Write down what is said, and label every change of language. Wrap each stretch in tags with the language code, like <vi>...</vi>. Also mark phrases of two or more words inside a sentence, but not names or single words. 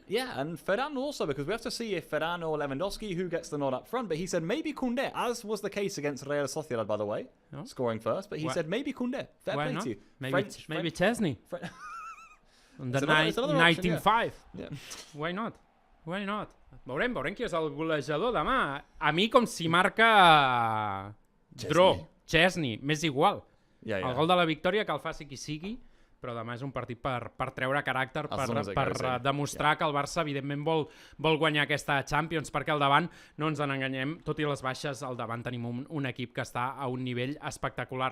<en>Yeah, and Ferran also, because we have to see if Ferran or Lewandowski, who gets the nod up front. But he said maybe Koundé, as was the case against Real Sociedad, by the way, scoring first. But he said maybe Koundé. Fair play to you. Maybe Szczęsny. The 19-5. Yeah. Why not?</en> <ca>Veurem qui és el golejador demà. A mi com si marca Szczęsny, m'és igual. El gol de la victòria que el faci qui sigui, però demà és un partit per treure caràcter, per demostrar que el Barça evidentment vol guanyar aquesta Champions, perquè al davant, no ens en enganyem, tot i les baixes, al davant tenim un equip que està a un nivell espectacular.</ca>